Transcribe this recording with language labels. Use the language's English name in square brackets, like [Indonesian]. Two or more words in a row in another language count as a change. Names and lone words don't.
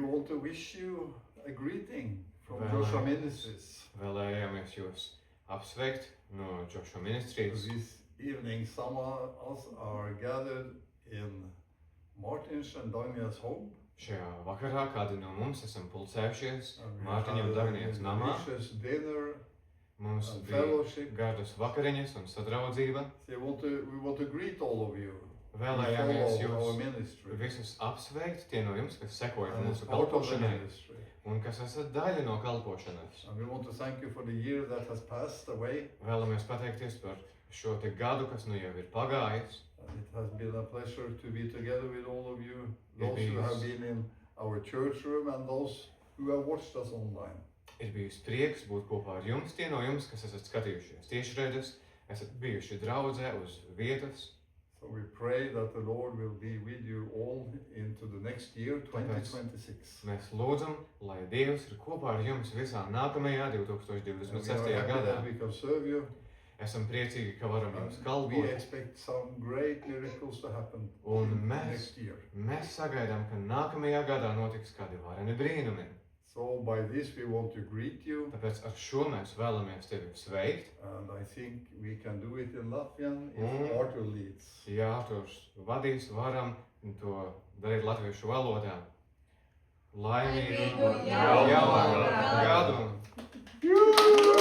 [English] want to wish you a greeting from Joshua Ministries. [Latvian] Vēlējāmies jūs apsveikt no Joshua Ministries. [English] This evening, some of us are gathered in Martin's and Dagnijas home. [Latvian] Šajā vakarā kādi no mums esam pulcējušies Mārtiņa un Dagnijas namā. [English] Dinner, [Latvian] Mums [English] and [Latvian] bija [English] fellowship. [Latvian] gardas vakariņas un sadraudzība. [English] So we want to greet all of you. [Latvian] Vēlējāmies [English] Who follow our [Latvian] jūs [English] ministry. [Latvian] visus apsveikt, tie no jums, kas sekoja [English] And it's [Latvian] mūsu [English] part of the [Latvian] kalpošanai [English] ministry. [Latvian] un kas esat daļa no kalpošanas. [English] And we want to thank you for the year that has passed away. [Latvian] Vēlamies pateikties par šo te gadu, kas nu jau ir pagājis. [English] And it has been a pleasure to be together with all of you, It those who is. have been in our church room and those who have watched us online. [Latvian] Ir bijis prieks būt kopā ar jums, tie no jums, kas esat skatījušies tiešraides, esat bijuši draudzē uz vietas. [English] So we pray that the Lord will be with you all into the next year, 2026. [Latvian] Mēs lūdzam, lai Dievs ir kopā ar jums visā nākamajā [English] And we [Latvian] 2026. [English] are happy [Latvian] gadā. [English] that we can serve you. [Latvian] Esam priecīgi, ka varam jums [English] We [Latvian] kalpot. [English] expect some great miracles to happen [Latvian] Un mēs, [English] next year. [Latvian] mēs sagaidām, ka nākamajā gadā notiks kādi vareni brīnumi. [English] So by this we want to greet you. [Latvian] Tāpēc ar šo mēs vēlamies tevi sveikt. [English] And I think we can do it in Latvian Mm. if Artur leads. [Latvian] Jā, tos vadīs, varam to darīt latviešu valodā. Laimīgu Laimīgu jaunu jaunu gadu! gadu!